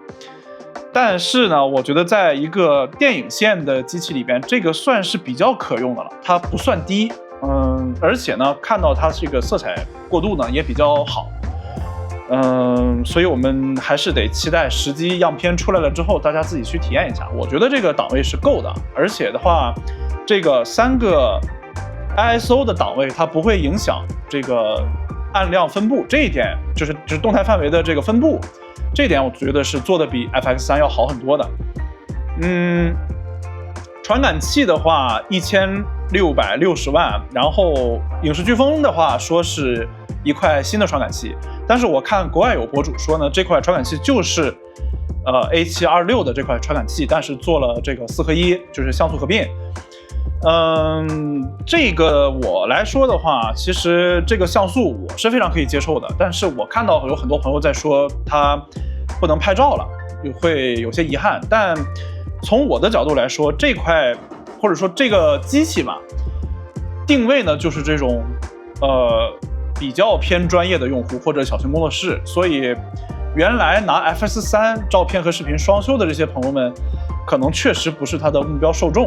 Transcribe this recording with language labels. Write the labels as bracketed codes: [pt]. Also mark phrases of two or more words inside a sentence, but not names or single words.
[zh] 但是呢，我覺得在一個電影線的機器裡邊，這個算是比較可用的了，它不算低，而且呢，看到它這個色彩過渡呢也比較好，所以我們還是得期待實機樣片出來了之後，大家自己去體驗一下。我覺得這個檔位是夠的，而且的話，這個3個 ISO 的檔位它不會影響這個暗亮分布，這一點就是動態範圍的這個分布。這一點我覺得是做的比 FX3 要好很多的。傳感器的話1660萬，然後影視飓風的話說是一塊新的傳感器，但是我看国外有博主說呢，這塊傳感器就是A726的這塊傳感器，但是做了這個4合1，就是像素合并。这个我來說的話，其實這個像素我是非常可以接受的，但是我看到有很多朋友在說它不能拍照了，會有些遺憾。但從我的角度來說，這塊或者說這個機器嘛，定位呢就是這種比較偏專業的用戶或者小型工作室，所以原來拿 FS3 照片和視頻雙修的這些朋友們，可能確實不是它的目標受眾。